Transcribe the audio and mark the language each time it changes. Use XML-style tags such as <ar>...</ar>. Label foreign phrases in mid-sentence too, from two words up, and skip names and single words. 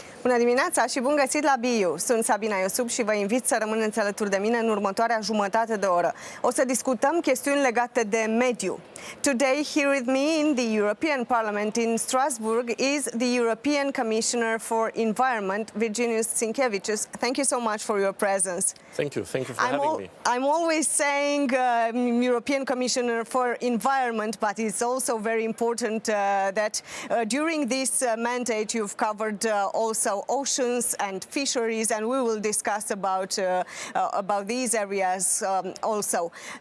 <ro>Bună dimineața și bun găsit la Mediu. Sunt Sabina Iosub și vă invit să rămâneți alături de mine în următoarea jumătate de oră. O să discutăm chestiuni legate de mediu.</ro> <en>Today, here with me in the European Parliament in Strasbourg is the European Commissioner for Environment, Virginijus Sinkevičius. Thank you so much for your presence. Thank you for having me. I'm always saying European Commissioner for Environment, but it's also very important that during this mandate you've covered also oceans and fisheries, and we will discuss about these areas also.</en>